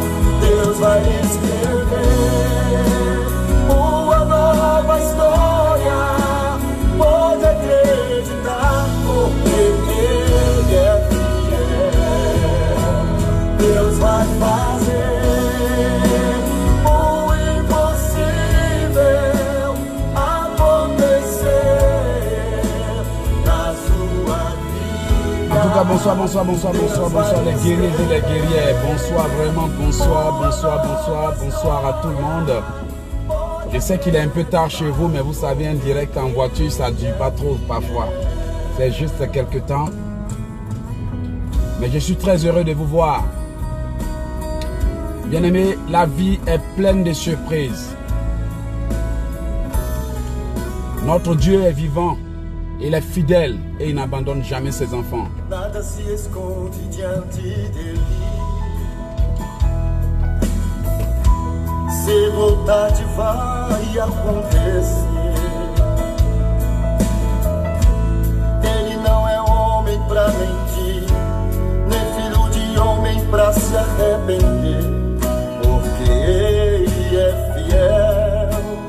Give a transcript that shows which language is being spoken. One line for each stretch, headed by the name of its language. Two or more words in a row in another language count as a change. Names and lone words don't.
Portuguese: Deus vai escrever uma nova história. Pode acreditar, porque ele é fiel. Deus vai fazer
French: bonsoir, bonsoir, bonsoir, bonsoir, bonsoir les guerriers et les guerrières. Bonsoir, vraiment, bonsoir, bonsoir, bonsoir, bonsoir à tout le monde. Je sais qu'il est un peu tard chez vous, mais vous savez, un direct en voiture, ça ne dure pas trop parfois. C'est juste quelques temps. Mais je suis très heureux de vous voir. Bien-aimés, la vie est pleine de surprises. Notre Dieu est vivant. Il est fidèle et il n'abandonne jamais ses enfants.
Portuguese: Nada se esconde diante dele. Cedo ou tarde vai acontecer. Ele não é homem pra mentir, nem filho de homem pra se arrepender, porque ele é fiel.